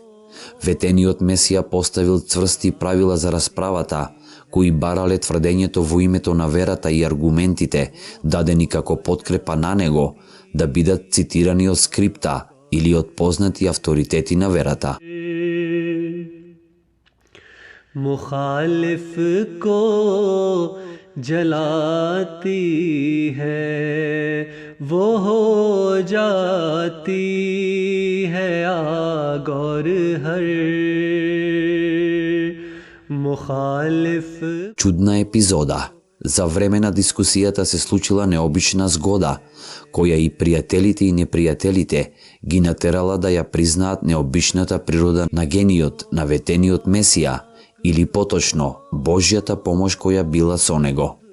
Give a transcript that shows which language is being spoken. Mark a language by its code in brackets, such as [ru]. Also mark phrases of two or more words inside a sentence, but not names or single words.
[mk] Ветениот Месија поставил цврсти правила за расправата, кои барале тврдењето во името на верата и аргументите, дадени како подкрепа на него, да бидат цитирани од скрипта или од познати авторитети на верата. [ur] مخالف کو جلاتی ہے وہ ہو جاتی ہے آگ اور ہر مخالف. [mk] Чудна епизода. За време на дискусијата се случила необична згода, која и пријателите и непријателите ги натерала да ја признаат необичната природа на гениот на ветениот Месија, или поточно Божјата помош која била со него.